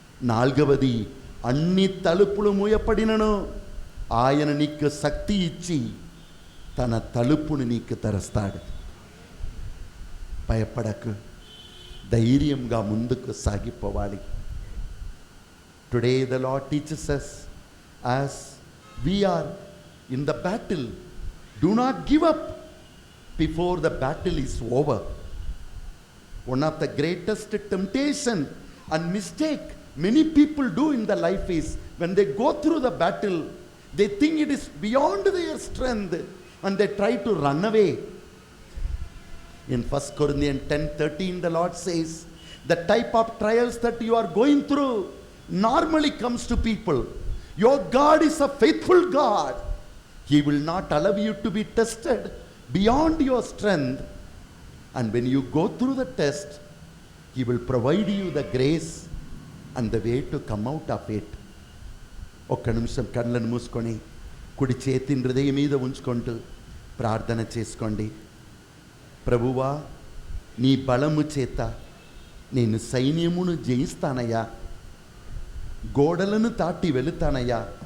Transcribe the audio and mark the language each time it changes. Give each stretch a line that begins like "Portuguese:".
Telugu: నాలుగవది, అన్ని తలుపులు మూయపడినను ఆయన నీకు శక్తి ఇచ్చి తన తలుపును నీకు తెరస్తాడు. భయపడకు, ధైర్యంగా ముందుకు సాగిపోవాలి.
English: Today the Lord teaches us as We are in the battle. Do not give up before the battle is over. One of the greatest temptation and mistake many people do in the life is when they go through the battle, they think it is beyond their strength and they try to run away. In 1 Corinthians 10:13, the Lord says, the type of trials that you are going through normally comes to people. Your God is a faithful God. He will not allow you to be tested beyond your strength. And when you go through the test, He will provide you the grace and the way to come out of it.
Telugu: ఒక్క నిమిషం కళ్ళను మూసుకొని కుడి చేతిని హృదయం మీద ఉంచుకుంటూ ప్రార్థన చేసుకోండి. ప్రభువా, నీ బలము చేత నేను సైన్యమును జయిస్తానయ్యా, గోడలను దాటి వెళుతానయ్యా.